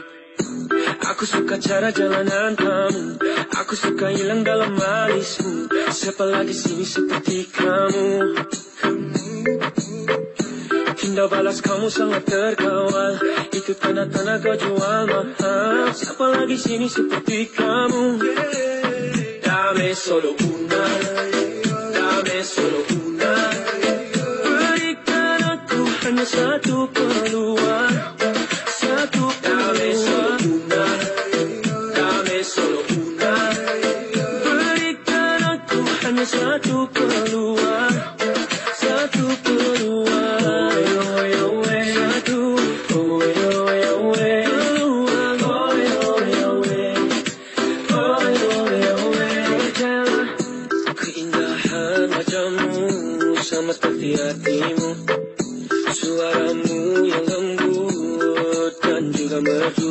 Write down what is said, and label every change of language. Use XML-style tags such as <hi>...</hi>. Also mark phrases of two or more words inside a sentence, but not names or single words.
<id>Aku suka cara jalanan kamu. Aku suka hilang dalam alismu. Siapa lagi sini seperti kamu? Indah balas kamu sangat terkawal. Itu tanda-tanda kau jual mahal. Siapa lagi sini seperti kamu?</id> <es>Dame solo una, dame solo una.</es> <id>Berikan aku hanya satu peluang.</id> <es>Satu dame solo una, dame solo una.</es> <id>Berikan aku hanya satu peluang. Satu peluang. Sama seperti hatimu, suaramu yang lembut dan juga merdu.</id>